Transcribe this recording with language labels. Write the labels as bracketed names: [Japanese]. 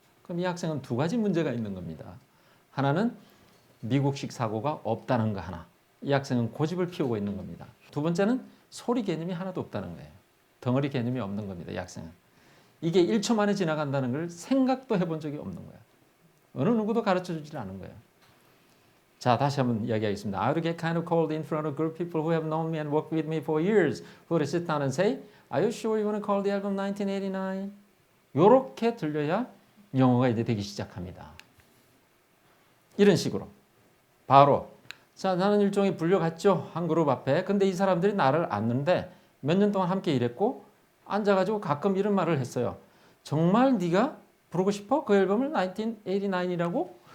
[Korean] 그럼 이 학생은 두 가지 문제가 있는 겁니다. 하나는 미국식 사고가 없다는 거 하나. 이 학생은 고집을 피우고 있는 겁니다. 두 번째는 소리 개념이 하나도 없다는 거예요. 덩어리 개념이 없는 겁니다. 이 학생은. 이게 1초 만에 지나간다는 걸 생각도 해본 적이 없는 거예요. 어느 누구도 가르쳐주지 않은 거예요. 자, 다시 한번 이야기하겠습니다. [English] I would get kind of cold in front of a group of people who have known me and worked with me for years. Who would sit down and say, Are you sure you want to call the album 1989? [Korean] 요렇게 들려야 영어가 이제 되기 시작합니다. 이런 식으로. 바로 자, 나는 일종의 불려갔죠. 한 그룹 앞에. 근데 이 사람들이 나를 아는데 몇 년 동안 함께 일했고 앉아가지고 가끔 이런 말을 했어요. 정말 네가 부르고 싶어? 그 앨범을 1989이라고?